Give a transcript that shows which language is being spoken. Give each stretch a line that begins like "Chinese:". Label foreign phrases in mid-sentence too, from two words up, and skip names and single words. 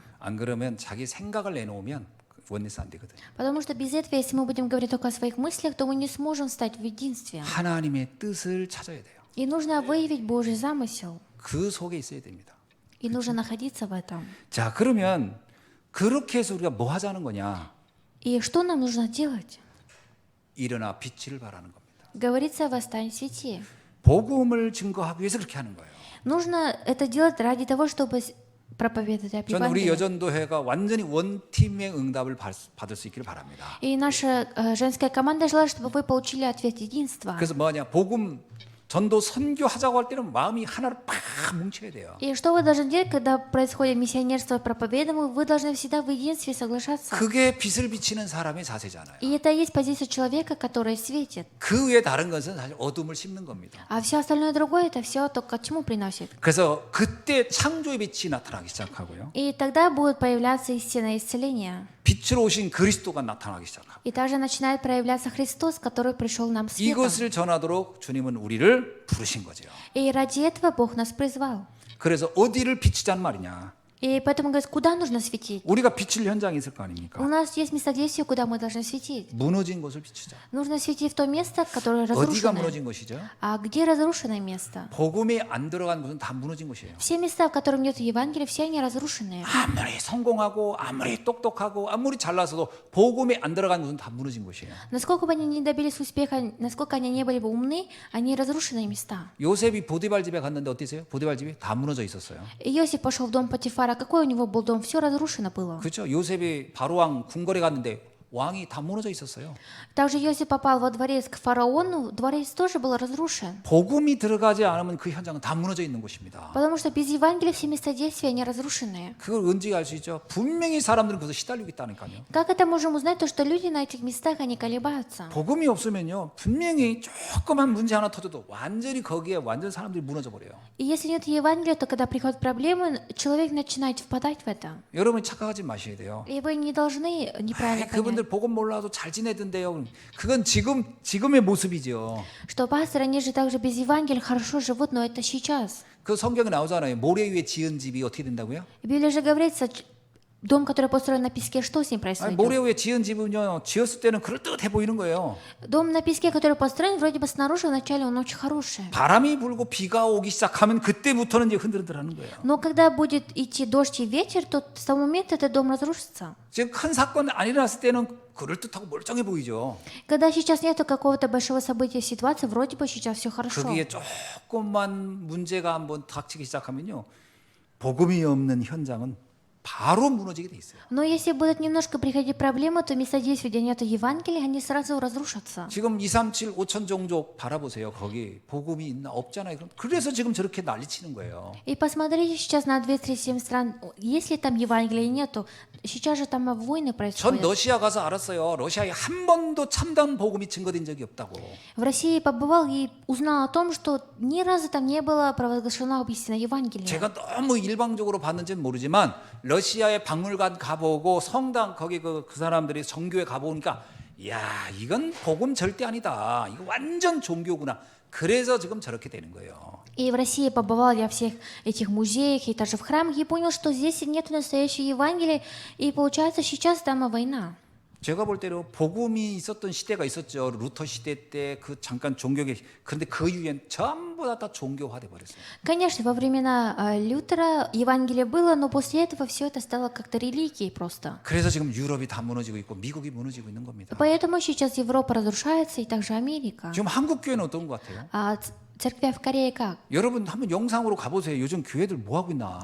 Korean: 안 그러면 자기 생각을 내놓으면 원리스 안 되거든요.
Russian: Потому что без этого, если мы будем говорить только о своих мыслях, то мы не сможем стать в единстве.
Korean: 하나님의 뜻을 찾아야 돼요.
Russian: И нужно выявить Божий замысел.
Korean: 그 속에 있어야 됩니다.
Russian: И нужно находиться в этом.
Korean: 자, 그러면 그렇게 해서 우리가 뭐 하자는 거냐?
Russian: И что нам нужно делать?
Korean: 일어나 빛을 발하는 겁니다.
Russian: Говорится, восстань, свети.
Korean: 복음을 증거하기 위해서 그렇게 하는 거예요.
Russian: Нужно это делать ради того, чтобы проповедовать об
Korean: 저는 우리
Russian: Евангелии.
Korean: 여전도회가 완전히 원팀의 응답을 받을 수 있기를 바랍니다.
Russian: И наша женская команда желает, чтобы вы получили ответ единства.
Korean: 그래서 뭐냐? 복음 전도 선교하자고 할 때는 마음이 하나로 팍 뭉쳐야 돼요.
Russian: И что вы должны делать, когда происходит миссионерство и проповедование, вы должны всегда в единстве соглашаться.
Korean: 그게 빛을 비치는 사람의 자세잖아요.
Russian: И это и есть позиция человека, который светит.
Korean: 그 외에 다른 것은 사실 어둠을 심는 겁니다.
Russian: А все остальное другое, это все только к чему приносит.
Korean: 그래서 그때 창조의 빛이 나타나기 시작하고요.
Russian: И тогда будет появляться истина исцеления.
Korean: 빛으로 오신 그리스도가 나타나기 시작합니다.
Russian: И также начинает проявляться Христос, который пришел нам светом.
Korean: 이것을 전하도록 주님은 우리를 부르신 거죠.
Russian: И ради этого Бог нас призвал.
Korean: 그래서 어디를 비치자는 말이냐?
Russian: И поэтому, говорит, куда нужно светить?
Korean: 우리가 비칠 현장이 있을 거
Russian: У
Korean: 아닙니까?
Russian: нас есть место действия, куда мы должны светить.
Korean: 무너진 곳을 비추자.
Russian: Нужно светить в то место, которое
Korean: 어디가
Russian: разрушено.
Korean: 무너진 것이죠?
Russian: А где разрушенное место?
Korean: 복음이 안 들어간 곳은 다 무너진 곳이에요.
Russian: Все места, в которых нет Евангелия, все они разрушенные.
Korean: 아무리 성공하고 아무리 똑똑하고 아무리 잘나서도 복음이 안 들어간 곳은 다 무너진 곳이에요.
Russian: Насколько бы они не добились успеха, насколько они не были бы умны, они разрушенные места.
Korean: 요셉이 보디발 집에 갔는데 어땠어요? 보디발 집이 다 무너져 있었어요.
Russian: И Иосиф пошел в дом Потифара. Какой у него был дом? Все разрушено было.
Korean: 그렇죠? 요셉이 바로왕 궁궐에 갔는데 왕이 다 무너져 있었어요.
Russian: Также Иосиф попал во дворец к фараону. Дворец тоже был разрушен.
Korean: 복음이 들어가지 않으면 그 현장은 다 무너져 있는 곳입니다.
Russian: Потому что без Евангелия все места действия, они разрушенные.
Korean: 그걸 언제 알 수 있죠? 분명히 사람들은 거기서 시달리고 있다니까요.
Russian: Как это можем узнать? То, что люди на этих местах, они колебаются.
Korean: 복음이 없으면요, 분명히 조그만 문제 하나 터져도 완전히 거기에 완전 사람들이 무너져 버려요.
Russian: И если нет Евангелия, то когда приходят проблемы, человек начинает впадать в это.
Korean: 여러분이 착각하지 마셔야 돼요.
Russian: И вы не должны неправильно понять,
Korean: 그분들 복음 몰라도 잘 지내던데요. 그건 지금의 모습이죠.
Russian: что пасторы, они же также без Евангелия хорошо живут, но это сейчас.
Korean: 그 성경에 나오잖아요. 모래 위에 지은 집이 어떻게 된다고요?
Russian: В Библии же говорится, дом, который построен на песке, что с ним
Korean: 아니,
Russian: происходит?
Korean: 모래 위에 지은 집은요, 지었을 때는 그럴듯해 보이는 거예요.
Russian: Дом на песке, который построен, вроде бы снаружи, вначале он очень хороший.
Korean: 바람이 불고 비가 오기 시작하면 그때부터는 이제 흔들흔들하는 거예요.
Russian: Но когда будет идти дождь и ветер, то с того момента этот дом разрушится.
Korean: 지금 큰 사건 안 일어났을 때는 그럴듯하고 멀쩡해 보이죠.
Russian: Когда сейчас нету какого-то большого события, ситуации, вроде бы сейчас все хорошо.
Korean: 거기에 조금만 문제가 한번 닥치기 시작하면요, 복음이 없는 현장은 바로 무너지게 돼 있어요.
Russian: Но если будут немножко приходить проблемы, то места действия, где нет Евангелия, они сразу разрушатся.
Korean: 지금 237 5천 종족 바라보세요. 거기 복음이 있나 없잖아요. 그래서 지금 저렇게 난리치는 거예요.
Russian: И посмотрите сейчас на 237 стран, если там Евангелия нету, сейчас же там войны
Korean: 전
Russian: происходят.
Korean: 러시아 가서 알았어요. 러시아에 한 번도 참다운 복음이 증거된 적이 없다고.
Russian: В России побывал и узнал о том, что ни разу там не было провозглашено истинное Евангелие.
Korean: 제가 너무 일방적으로 봤는지는 모르지만 러시아의 박물관 가보고 성당 거기 그 사람들이 정교회 가보니까 야 이건 복음 절대 아니다. 이거 완전 종교구나. 그래서 지금 저렇게 되는 거예요.
Russian: И в России побывал я в всех этих музеях и даже в храмах и понял, что здесь нет настоящего Евангелия. И получается, сейчас там война.
Korean: 제가 볼 때로 복음이 있었던 시대가 있었죠. 루터 시대 때 그 잠깐 종교계. 그런데 그 이후엔 전부 다 종교화돼 버렸어요.
Russian: Конечно, во времена Лютера Евангелие было, но после этого все это стало как-то религией просто.
Korean: 그래서 지금 유럽이 다 무너지고 있고 미국이 무너지고 있는 겁니다.
Russian: Поэтому сейчас Европа разрушается и также Америка.
Korean: 지금 한국 교회는 어떤 것 같아요?
Russian: А церквя в Корее как?
Korean: 여러분 한번 영상으로 가보세요. 요즘 교회들 뭐 하고 있나?